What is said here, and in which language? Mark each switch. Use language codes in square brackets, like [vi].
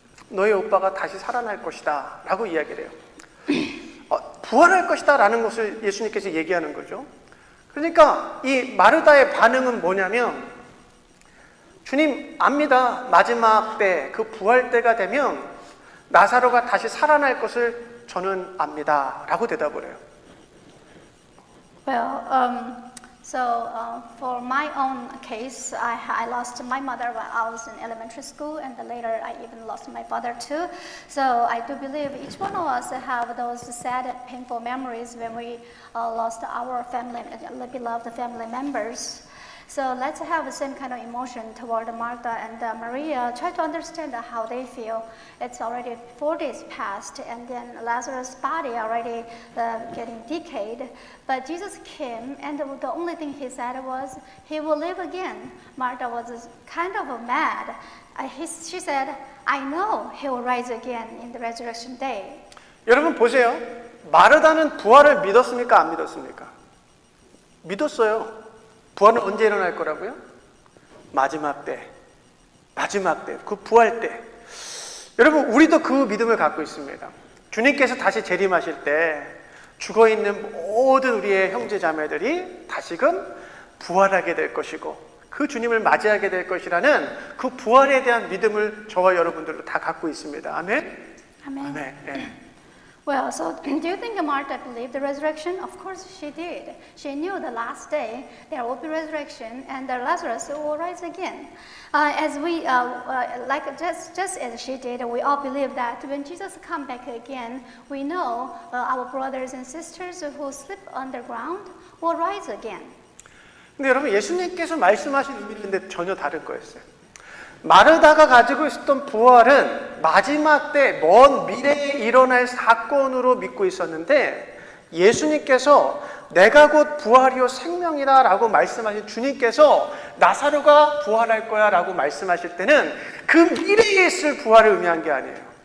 [ko] 너의 오빠가 다시 살아날 것이다 라고 이야기를 해요. 부활할 것이다 라는 것을 예수님께서 얘기하는 거죠. 그러니까 이 마르다의 반응은 뭐냐면 주님 압니다. 마지막 때 그 부활 때가 되면 나사로가 다시 살아날 것을 저는 압니다 라고 대답을 해요. [en] Well, for my own case, I lost my mother when I was in elementary school, and later I even lost my father too. So I do believe each one of us have those sad and painful memories when we lost our family, beloved family members. So let's have the same kind of emotion toward Martha and Maria. Try to understand how they feel. It's already 4 days past, and then Lazarus' body already getting decayed. But Jesus came, and the only thing he said was, he will live again. Martha was kind of mad. She said, I know he will rise again in the resurrection day. [ko] 여러분 보세요. 마르다는 부활을 믿었습니까? 안 믿었습니까? 믿었어요. 부활은 언제 일어날 거라고요? 마지막 때, 그 부활 때. 여러분 우리도 그 믿음을 갖고 있습니다. 주님께서 다시 재림하실 때 죽어있는 모든 우리의 형제 자매들이 다시금 부활하게 될 것이고 그 주님을 맞이하게 될 것이라는 그 부활에 대한 믿음을 저와 여러분들도 다 갖고 있습니다. 아멘? [en] Amen. [ko] 아멘. 네. [en] Well, so do you think Martha believed the resurrection? Of course she did. She knew the last day there will be resurrection and the Lazarus will rise again. As we, just as she did, we all believe that when Jesus comes back again, we know our brothers and sisters who sleep underground will rise again. [ko] 근데 여러분 예수님께서 말씀하신 의미인데 전혀 다른 거였어요. 마르다가 가지고 있었던 부활은 마지막 때 먼 미래에 일어날 사건으로 믿고 있었는데 예수님께서 내가 곧 부활이요 생명이다 라고 말씀하신 주님께서 나사로가 부활할 거야 라고 말씀하실 때는 그 미래에 있을 부활을 의미한 게 아니에요.